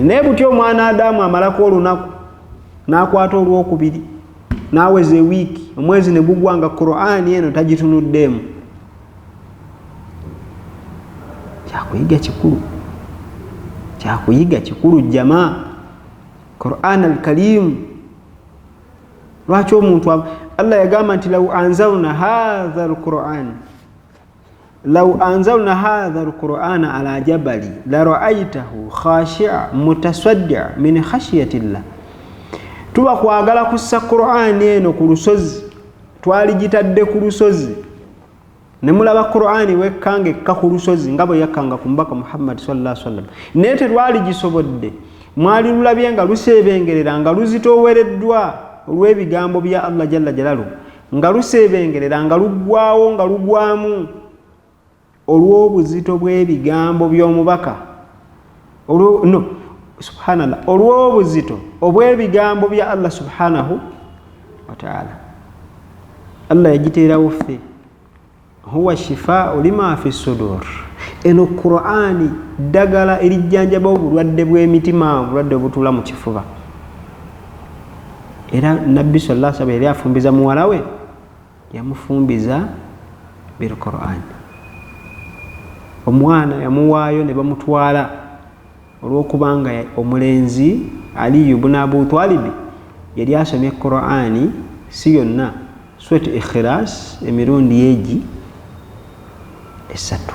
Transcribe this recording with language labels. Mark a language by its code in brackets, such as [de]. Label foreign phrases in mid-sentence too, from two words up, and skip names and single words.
[lg] Naye butyo omwana Adamu amalako olunaku n'akwata olwokubiri n'aweza ewiiki, omwezi ne gugwanga Qur'ani eno tagitunuddeemu. Kyakuyiga kikulu, kyakuyiga kikulu jamaa. [ar] Qur'an al-Karim. [lg] Lwaki omuntu Allah yagamba nti [ar] لو أنزلنا هذا القرآن على جبل لرأيته خاشعا متصدعا من خشية الله. [lg] Tuba kwagala kussa Qur'an eno ku lusozi, twaligitadde ku lusozi ne mulaba Qur'ani wekkange ekka ku lusozi nga bwe yakkanga ku mbaka Muhammad [ar] صلى الله عليه وسلم. [lg] Naye tetwaligisobodde, mwali lulabye nga luseebengerera nga luzitoowereddwa olw'ebigambo bya Allah [ar] جل جلاله, [lg] nga luseebengerera nga luggwaawo nga lugwamu olw'obuzito bw'ebigambo by'omubaka. Subhanallah, olw'obuzito obw'ebigambo bya Allah [ar] سبحانه وتعالى. [lg] Allah yagiteerawo ffe, [ar] هو شفاء لما في الصدور. [lg] Eno Qur'ani ddagala erijjanjaba obulwadde bw'emitima, obulwadde obutuula mu kifuba. Era Nabbi [ar] صلى الله عليه وسلم [lg] yali afumbiza muwala we, yamufumbiza [ar] بالقرآن. [lg] Omwana yamuwaayo ne bamutwala olw'okubanga omulenzi Ali ibn Abu Talib yali asomye Qur'ani si yonna, Surat Ikhlas emirundi egi 3.